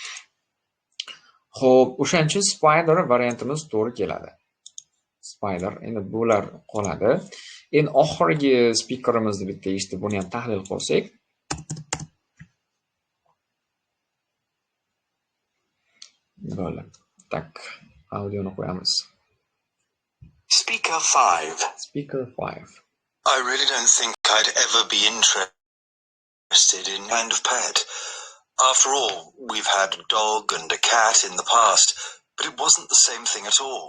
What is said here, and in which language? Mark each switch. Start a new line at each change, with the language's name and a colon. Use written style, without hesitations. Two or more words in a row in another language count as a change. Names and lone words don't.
Uzbek: Xo'p, o'shaning uchun spider variantimiz to'g'ri keladi. Spider, endi bular qoladi. Endi oxirgi speakerimizni bitta eshitib, buni ham tahlil qilsak. Bo'ldi. Tak, audioni qo'yamiz.
English: Speaker 5. Speaker 5. I really don't think I'd ever be interested in kind of pet. After all, we've had a dog and a cat in the past, but it wasn't the same thing at all.